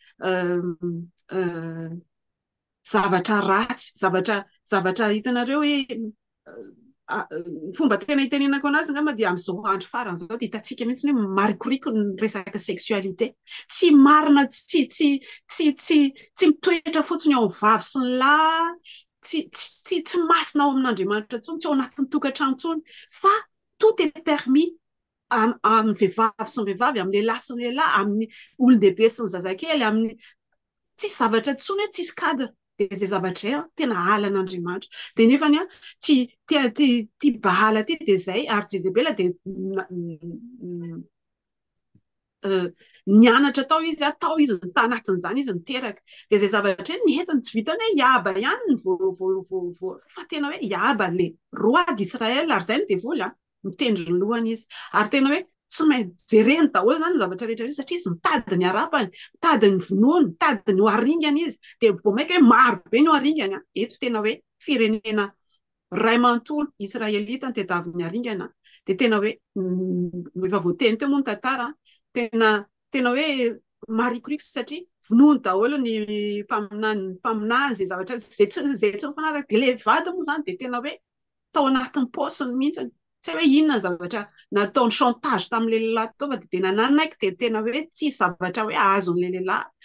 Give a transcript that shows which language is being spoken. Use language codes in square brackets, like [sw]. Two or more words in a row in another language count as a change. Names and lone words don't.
[mg] zavatra ratsy, zavatra hitanareo hoe fomba tena hitenenako anazy angamba dia amin'izao andro farany zao dia hitantsika mihitsy hoe marikoriko ny resaka sexualité tsy marina tsy mitoetra fotsiny ao amin'ny vavy sy ny lahy tsy masina ao amin'Andriamanitra intsony tsy ao anatin'ny tokantrano intsony fa [fr] tout est permis [mg] amin'ny vehivavy sy ny vehivavy, amin'ny lehilahy sy ny lehilahy, amin'ny olon-dehibe sy ny zazakely, amin'ny tsisy zavatra intsony hoe tsisy cadre dia izay zavatra izay tena halan'Andriamanitra. Dia nefany ty Bahala ty dia izay ary Jezebela dia nianatra tao izy tanatin'izany izy niteraka dia izay zavatra nientiny tsy vitany hoe Iahaba ihany fa tena hoe Iahaba [fr] le roi d'Israël [mg] ary izay no devoly mitendry ny lohany izy ary tena hoe tsy maintsy jereny daholo zany zavatra rehetra satria izy mitady ny harapany, mitady ny vonoany, mitady ny ho haringana izy dia vao mainka hoe maro be ny ho haringana eto tena hoe firenena ray manontolo Israelita ny tadiavin'ny haringana dia tena hoe efa voateny teo moa ny tantara tena hoe marikoriko satria vonoany daholo ny mpaminazy zay zavatra zay tsy mifanaraka dia le vady moa zany dia tena hoe tao anatin'ny paosiny mihitsy tsy hoe inona zavatra nataony chantage tamin'le lehilahy tao fa dia nanaiky dia tena hoe tsy zavatra hoe azon'le lehilahy